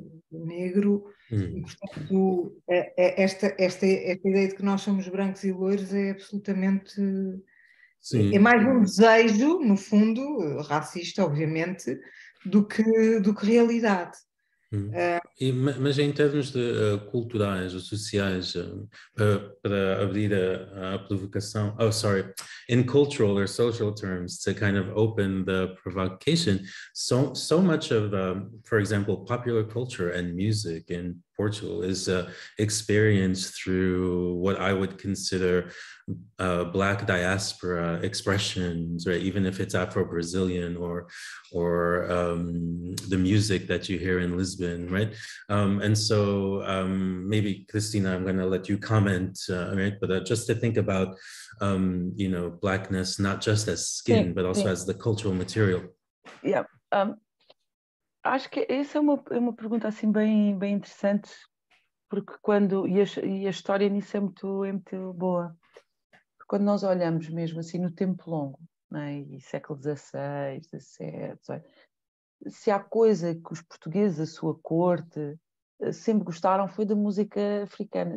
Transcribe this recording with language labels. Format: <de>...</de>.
<pt>negro, e portanto esta ideia de que nós somos brancos e loiros é absolutamente... Sim. É mais um desejo, no fundo, racista, obviamente, do que realidade. Mas em termos de culturais ou sociais, para abrir a provocação,</pt> <en>in cultural or social terms, to kind of open the provocation, so much of, for example, popular culture and music in Portugal is experienced through what I would consider Black diaspora expressions, right? Even if it's Afro-Brazilian or the music that you hear in Lisbon, right? And so maybe, Christina, I'm going to let you comment, right? But just to think about, Blackness, not just as skin, but also as the cultural material. Yeah.</en> <pt>Acho que essa é uma pergunta assim bem interessante, porque e a história nisso é muito boa. Porque quando nós olhamos mesmo assim no tempo longo, né, e século XVI, XVII, XVIII, se há coisa que os portugueses, a sua corte, sempre gostaram, foi da música africana.</pt>